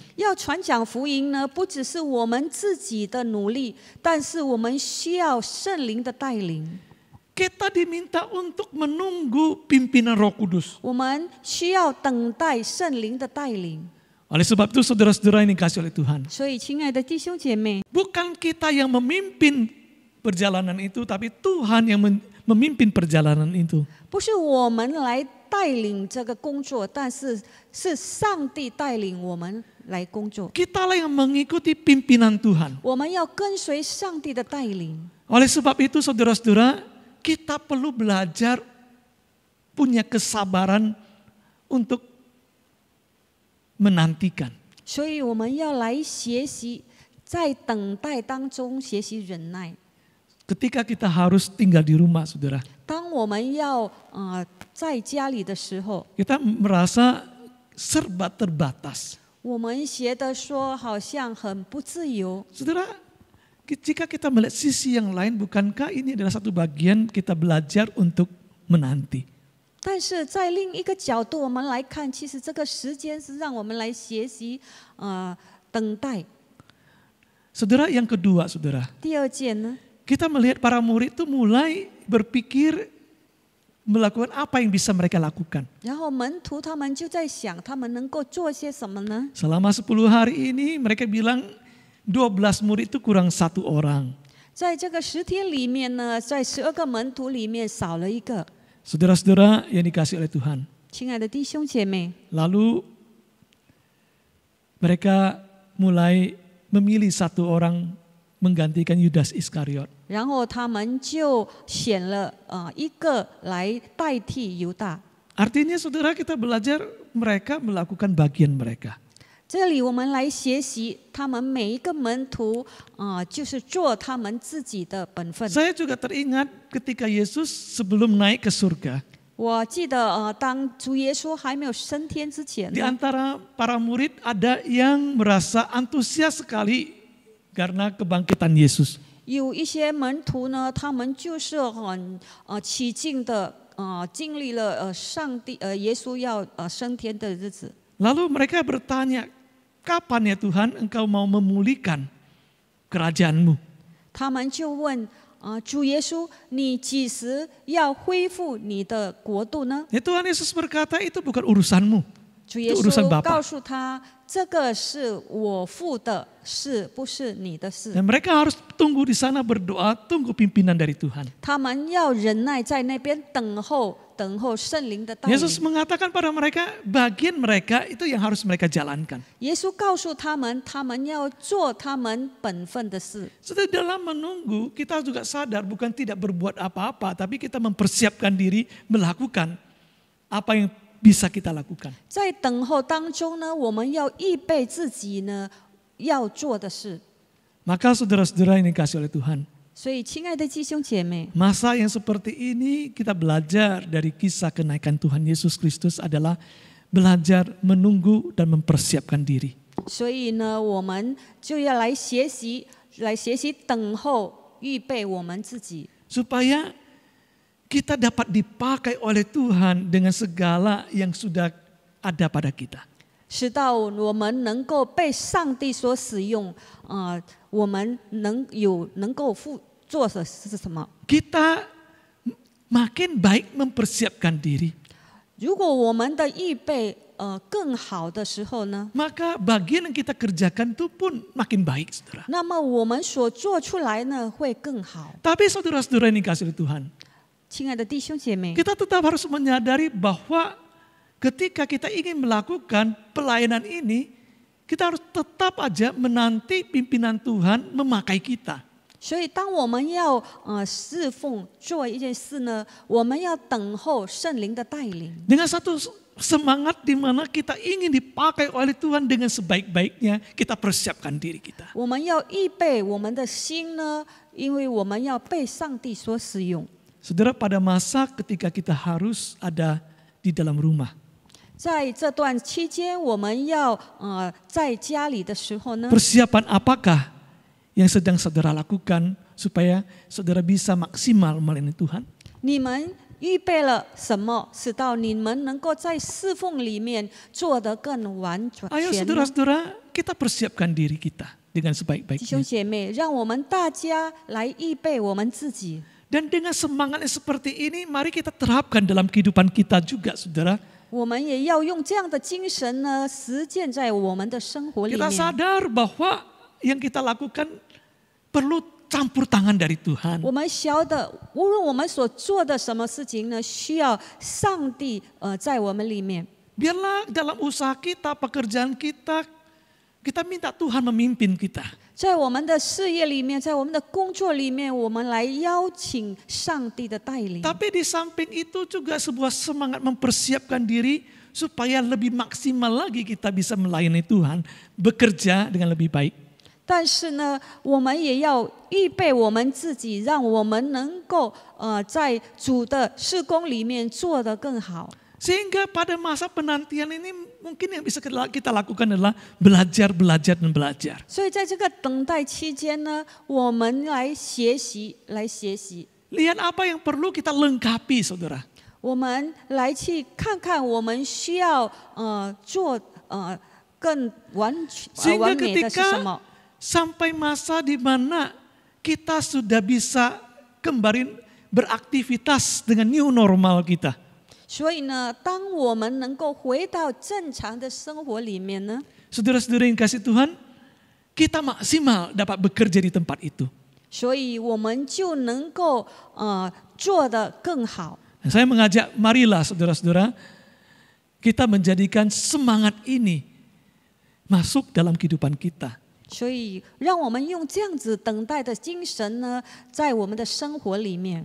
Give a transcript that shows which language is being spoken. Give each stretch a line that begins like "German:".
Chinese: 要传讲福音呢，不只是我们自己的努力，但是我们需要圣灵的带领。
Indonesian: Kita diminta untuk menunggu pimpinan Roh Kudus.
Chinese: 我们需要等待圣灵的带领。
Indonesian: Oleh sebab itu saudara-saudara ini dikasih oleh Tuhan.
Chinese: 所以，亲爱的弟兄姐妹，
Indonesian: Bukan kita yang memimpin perjalanan itu, tapi Tuhan yang memimpin perjalanan itu.
Chinese: 不是我们来带领这个工作，但是是上帝带领我们来工作。
Indonesian: Kitalah yang mengikuti pimpinan Tuhan.
Chinese: 我们要跟随上帝的带领。
Indonesian: Oleh sebab itu saudara-saudara, kita perlu belajar punya kesabaran untuk menantikan.
Chinese: 所以我们要来学习，在等待当中学习忍耐。
Indonesian: Ketika kita harus tinggal di rumah, saudara,
Chinese: 当我们要在家里的时候，
Indonesian: kita merasa serba terbatas.
Chinese: 我们觉得说好像很不自由。
Indonesian: Saudara, jika kita melihat sisi yang lain, bukankah ini adalah satu bagian kita belajar untuk menanti.
Chinese: 但是在另一个角度，我们来看，其实这个时间是让我们来学习等待。
Indonesian: Saudara, yang kedua, saudara,
Chinese: 第二件呢，
Indonesian: kita melihat para murid itu mulai berpikir melakukan apa yang bisa mereka lakukan.
Chinese: 然后门徒他们就在想，他们能够做些什么呢？
Indonesian: Selama 10 hari ini mereka bilang 12 murid itu kurang 1 orang.
Chinese: 在这个10天里面呢，在12个门徒里面少了一个。
Indonesian: Saudara-saudara yang dikasih oleh Tuhan.
Chinese: 亲爱的弟兄姐妹，
Indonesian: Lalu mereka mulai memilih 1 orang menggantikan Yudas Iskariot.
Chinese: 然后他们就选了一个来代替犹大。
Indonesian: Artinya saudara, kita belajar mereka melakukan bagian mereka.
Chinese: 这里我们来学习，他们每一个门徒就是做他们自己的本分。
Indonesian: Saya juga teringat ketika Yesus sebelum naik ke surga.
Chinese: 我记得当主耶稣还没有升天之前
Indonesian: Di
Chinese: 呢，
Indonesian: antara para murid ada yang merasa antusias sekali karena kebangkitan Yesus.
Chinese: 有一些门徒呢，他们就是很起劲的经历了耶稣要升天的日子。
Indonesian: Lalu mereka bertanya, kapan ya Tuhan engkau mau memulihkan kerajaan-Mu?
Chinese: 他们就问主耶稣，你几时要恢复你的国度呢？
Indonesian: Ya Tuhan Yesus berkata, itu bukan urusanmu.
Chinese: 主耶
Indonesian: itu urusan
Chinese: 稣
Indonesian: Bapa.
Chinese: 告诉他，这个是我父的事，不是你的事。
Indonesian: Dan mereka harus tunggu di sana berdoa, tunggu pimpinan dari Tuhan.
Chinese: 他们要忍耐在那边等候圣灵的带领。
Indonesian: Yesus mengatakan pada mereka, bagian mereka itu yang harus mereka jalankan.
Chinese: 耶稣告诉他们，他们要做他们本分的事。
Indonesian: Setelah dalam menunggu, kita juga sadar bukan tidak berbuat apa-apa, tapi kita mempersiapkan diri melakukan apa yang bisa kita lakukan.
Chinese: 在等候当中呢，我们要预备自己呢要做的事。
Indonesian: Maka saudara-saudara yang dikasih oleh Tuhan,
Chinese: 所以，亲爱的弟兄姐妹，
Indonesian: masa yang seperti ini kita belajar dari kisah kenaikan Tuhan Yesus Kristus adalah belajar menunggu dan mempersiapkan diri.
Chinese: 所以呢，我们就要来学习等候，预备我们自己，
Indonesian: Supaya kita dapat dipakai oleh Tuhan dengan segala yang sudah ada pada kita.
Chinese: 直到我们能够被上帝所使用。我们能够做的是什么？
Indonesian: Kita makin baik mempersiapkan diri.
Chinese: 如果我们的预备更好的时候呢，
Indonesian: Maka bagian yang kita kerjakan itu pun makin baik, saudara.
Chinese: 那么我们所做出来呢会更好。
Indonesian: Tapi saudara-saudara yang dikasih oleh Tuhan,
Chinese: 亲爱的弟兄姐妹，
Indonesian: kita tetap harus menyadari bahwa ketika kita ingin melakukan pelayanan ini, kita harus tetap aja menanti pimpinan Tuhan memakai kita.
Chinese: 所以当我们要侍奉做一件事呢，我们要等候圣灵的带领。
Indonesian: Dengan satu semangat di mana kita ingin dipakai oleh Tuhan dengan sebaik-baiknya, kita persiapkan diri kita.
Chinese: 我们要预备我们的心呢，因为我们要被上帝所使用。
Indonesian: Saudara, pada masa ketika kita harus ada di dalam rumah,
Chinese: 在这段期间，我们要在家里的时候呢，
Indonesian: persiapan apakah yang sedang saudara lakukan supaya saudara bisa maksimal melayani Tuhan?
Chinese: 你们预备了什么，使到你们能够在侍奉里面做得更完全
Indonesian: Ayo
Chinese: 呢？
Indonesian: saudara-saudara, kita persiapkan diri kita dengan
Chinese: 弟兄姐妹，让我们大家来预备我们自己。
Indonesian: Dan dengan semangat yang seperti ini, mari kita terapkan dalam kehidupan kita juga, saudara.
Chinese: 我们也要用这样的精神呢，实践在我们的生活里
Indonesian: Kita
Chinese: 面。
Indonesian: sadar bahwa yang kita lakukan perlu campur tangan dari Tuhan.
Chinese: 我们晓得，无论我们所做的什么事情呢，需要上帝在我们里面。
Indonesian: Biarlah dalam usaha kita, pekerjaan kita, kita minta Tuhan memimpin kita.
Chinese: 在我们的事业里面，在我们的工作里面，我们来邀请上帝的带领。
Indonesian: Tapi di samping itu juga sebuah semangat mempersiapkan diri supaya lebih maksimal lagi kita bisa melayani Tuhan, bekerja dengan lebih baik.
Chinese: 但是呢，我们也要预备我们自己，让我们能够在主的事工里面做得更好。
Indonesian: Sehingga pada masa penantian ini mungkin yang bisa kita lakukan adalah belajar, belajar, dan belajar.
Chinese: 所以在这个等待期间呢，我们来学习。
Indonesian: Lihat apa yang perlu kita lengkapi, saudara.
Chinese: 我们来去看看我们需要做更完
Indonesian: Sehingga
Chinese: 美的是什
Indonesian: ketika
Chinese: 么。
Indonesian: sampai masa di mana kita sudah bisa kembali beraktivitas dengan new normal kita.
Chinese: 所以呢，当我们能够回到正常的生活里面呢，
Indonesian: Saudara-saudara yang kasih Tuhan, kita maksimal dapat bekerja di tempat itu.
Chinese: 所以我们就能够做得更好。
Indonesian: Nah, saya mengajak marilah saudara-saudara kita menjadikan semangat ini masuk dalam kehidupan kita.
Chinese: 所以，让我们用这样子等待的精神呢，在我们的生活里面。